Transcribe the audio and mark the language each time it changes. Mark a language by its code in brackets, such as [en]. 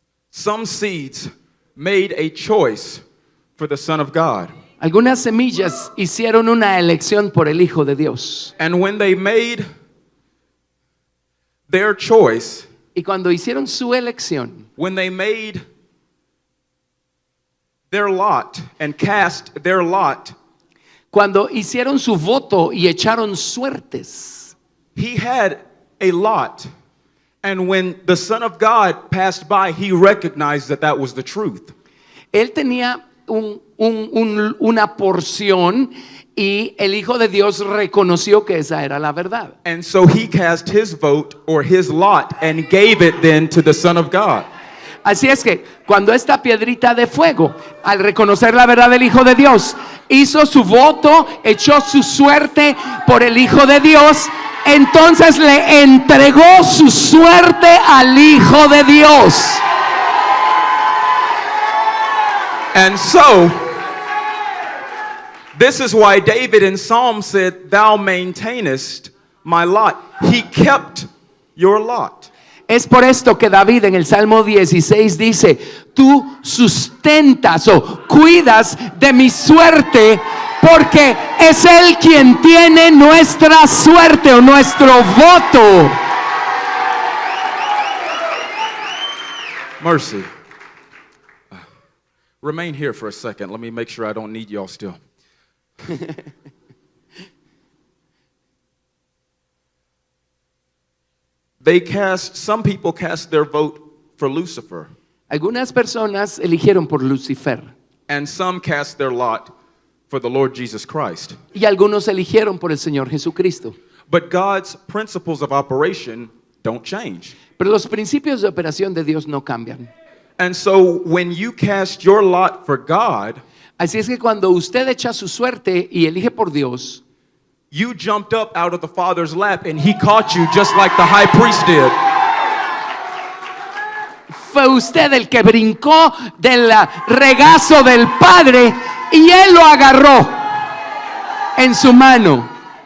[en] Some seeds made a choice for the Son of God. [es] Algunas semillas hicieron una elección por el Hijo de Dios. [en] And when they made their choice, [es] Y cuando hicieron su elección, [en] when they made their lot and cast their lot, [es] cuando hicieron su voto y echaron suertes, [en] he had a lot. And when the Son of God passed by, he recognized that that was the truth. [es] él tenía una porción y el Hijo de Dios reconoció que esa era la verdad. [en] And so he cast his vote or his lot and gave it then to the Son of God. [es] Así es que cuando esta piedrita de fuego, al reconocer la verdad del Hijo de Dios, hizo su voto, echó su suerte por el Hijo de Dios, entonces le entregó su suerte al Hijo de Dios. [en] And so, this is why David in Psalm said, "Thou maintainest my lot." He kept your lot. [es] Es por esto que David en el Salmo 16 dice: tú sustentas o cuidas de mi suerte, porque es Él quien tiene nuestra suerte o nuestro voto. [en] Mercy. Remain here for a second. Let me make sure I don't need y'all still. Some people cast their vote for Lucifer, [es] Algunas personas eligieron por Lucifer [en] and some cast their lot for the Lord Jesus Christ. [es] y algunos eligieron por el Señor Jesucristo. [en] But God's principles of operation don't change. [es] Pero los principios de operación de Dios no cambian. [en] And so when you cast your lot for God, [es] Así es que cuando usted echa su suerte y elige por Dios, [en] you jumped up out of the Father's lap and he caught you just like the high priest did. [es] fue usted el que brincó del regazo del Padre y Él lo agarró en su mano.